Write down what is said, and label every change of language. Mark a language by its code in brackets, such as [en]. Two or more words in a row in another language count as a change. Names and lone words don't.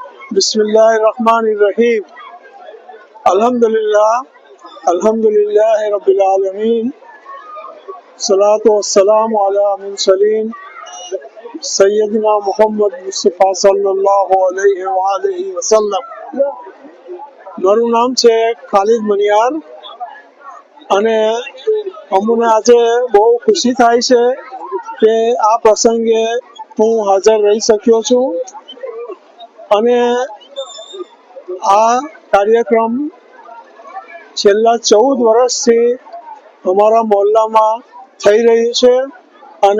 [ar] بسم الله الرحمن الرحيم. الحمد لله رب العالمين. الصلاة والسلام على المرسلين سيدنا محمد مصطفى صلى الله عليه وآله وسلم. [gu] મારું નામ છે ખાલિદ મનિયાર અને અમને આજે બહુ ખુશી થાય છે કે આ પ્રસંગે હું હાજર રહી શક્યો છું અને આ કાર્યક્રમ છેલ્લા 14 વર્ષથી અમારા મહોલ્લામાં થઈ રહ્યું છે અને